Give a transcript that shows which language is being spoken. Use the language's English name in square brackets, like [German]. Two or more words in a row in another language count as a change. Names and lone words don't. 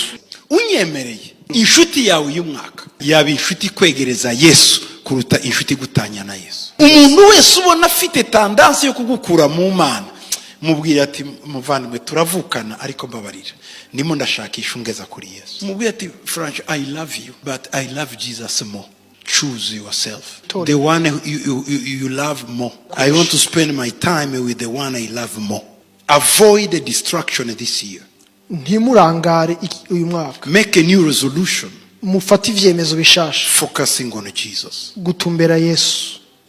[Rundi] Unyemereye inshuti yawe y'umwaka yaba inshuti kwegereza Yesu kuruta inshuti gutanya na Yesu. Umuntu wese ubona afite tendansi yo kugukura mu Mana, mubwira ati muvandimwe turavukana ariko mbabarira, ndimo ndashakisha ungeza kuri Yesu. Mubwira ati Frank, [English] I love you but I love Jesus more. Choose yourself. The one you love more. I want to spend my time with the one I love more. Avoid the distraction this year. [Rundi] Ntimurangare uyu mwaka. [English] Make a new resolution. [Rundi] Mufate ivyemezo bishasha. [English] Focusing on Jesus. [Rundi] Gutumbera Yesu.